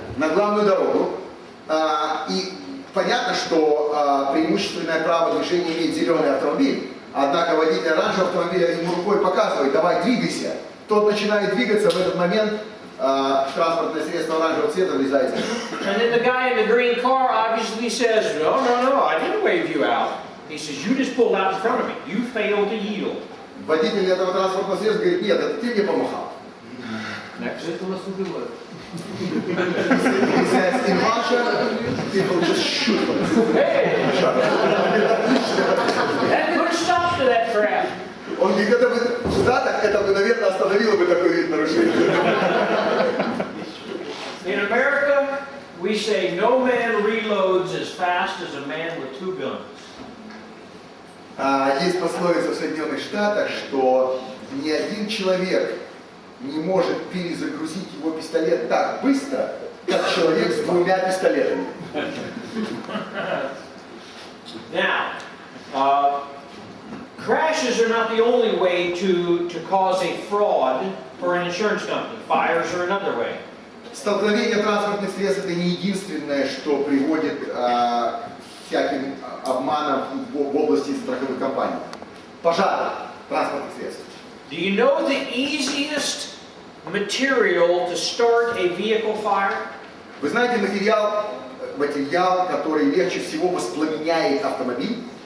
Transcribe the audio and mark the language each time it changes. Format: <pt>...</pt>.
<ru>На главную дорогу. И понятно, что преимущественное право движения имеет зеленый автомобиль, однако водитель оранжевого автомобиля ему рукой показывает, давай двигайся. Тот начинает двигаться, в этот момент транспортное средство оранжевого цвета влезает.</ru> <en>And then the guy in the green car obviously says, "No, I didn't wave you out." He says, "You just pulled out in front of me. You failed to yield."</en> <ru>Водитель этого транспортного средства говорит, нет, это ты мне помахал. Это у нас убивает.</ru> <en>He says, in Russia, people just shoot them. Hey! That put a stop to that crap.</en> <ru>Он говорит, это бы в Штатах, это бы, наверное, остановило бы такой вид нарушения.</ru> <en>In America, we say no man reloads as fast as a man with two guns.</en> <ru>Есть пословица в Соединенных Штатах, что ни один человек не может перезагрузить его пистолет так быстро, как человек с двумя пистолетами.</ru> <en>Now, crashes are not the only way to cause a fraud for an insurance company. Fires are another way.</en> <ru>Столкновение транспортных средств это не единственное, что приводит к всяким обманам в области страховых компаний. Пожар транспортных средств.</ru> <en>Do you know the easiest material to start a vehicle fire?</en> <ru>Вы знаете материал, который легче всего воспламеняет автомобиль?</ru>